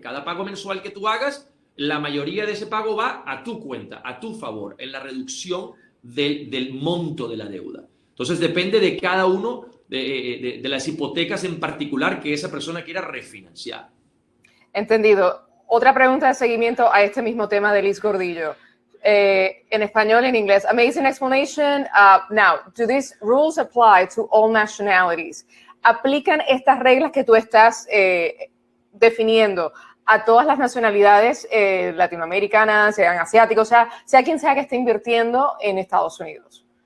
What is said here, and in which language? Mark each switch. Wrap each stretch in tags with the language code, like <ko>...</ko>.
<es>Cada pago mensual que tú hagas, la mayoría de ese pago va a tu cuenta, a tu favor, en la reducción del monto de la deuda. Entonces depende de cada uno de las hipotecas en particular que esa persona quiera refinanciar. Entendido. Otra pregunta de seguimiento a este mismo tema de Liz Gordillo. En español y en inglés.</es> <en>Amazing explanation. Now, do these rules apply to all nationalities?</en> <es>¿Aplican estas reglas que tú estás definiendo a todas las nacionalidades latinoamericanas, sean asiáticos, sea quien sea que esté invirtiendo en Estados Unidos?</es>